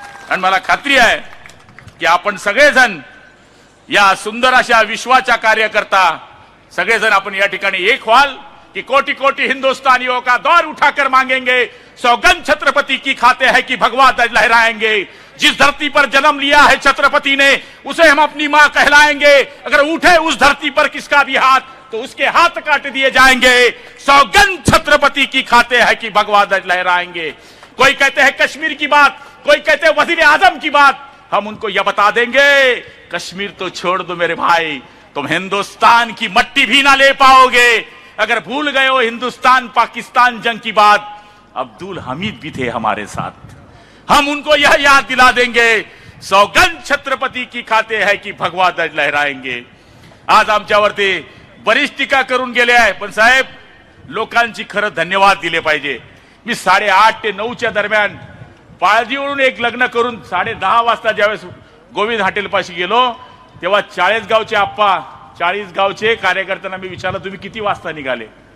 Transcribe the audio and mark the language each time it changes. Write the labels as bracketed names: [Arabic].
[Marathi] आणि मला खात्री आहे की आपण सगळेजण या सुंदर अशा विश्वाच्या कार्यकर्ता सगळेजण आपण या ठिकाणी एक व्हाल कि [Hindi] कोटि कोटि हिंदुस्तानियों का दौर उठाकर मांगेंगे, सौगंध छत्रपति की खाते हैं कि भगवा ध्वज लहराएंगे. जिस धरती पर जन्म लिया है छत्रपति ने, उसे हम अपनी मां कहलाएंगे. अगर उठे उस धरती पर किसका भी हाथ तो उसके हाथ काट दिए जाएंगे. सौगंध छत्रपति की खाते हैं कि भगवा ध्वज लहराएंगे. कोई कहते हैं कश्मीर की बात, कोई कहते हैं वजीर आजम की बात. हम उनको यह बता देंगे, कश्मीर तो छोड़ दो मेरे भाई, तुम हिंदुस्तान की मट्टी भी ना ले पाओगे. अगर भूल गए हो हिंदुस्तान पाकिस्तान जंग की बात, अब्दुल हमीद भी थे हमारे साथ. हम उनको यह याद दिला देंगे, सौगंध छत्रपति की खाते है की भगवा ध्वज लहराएंगे. [Marathi] आज आमच्यावरती बरीच टीका करून गेले आहे, पण साहेब लोकांची खरं धन्यवाद दिले पाहिजे. मी 8:30 ते 9च्या दरम्यान पाळजीवरून एक लग्न करून 10:30 वाजता ज्यावेळेस गोविंद हॉटेल पाशी गेलो तेव्हा 40 गावचे आप्पा 40 गावचे कार्यकर्त्यांना मी विचारलं तुम्ही किती वाजता निघाले.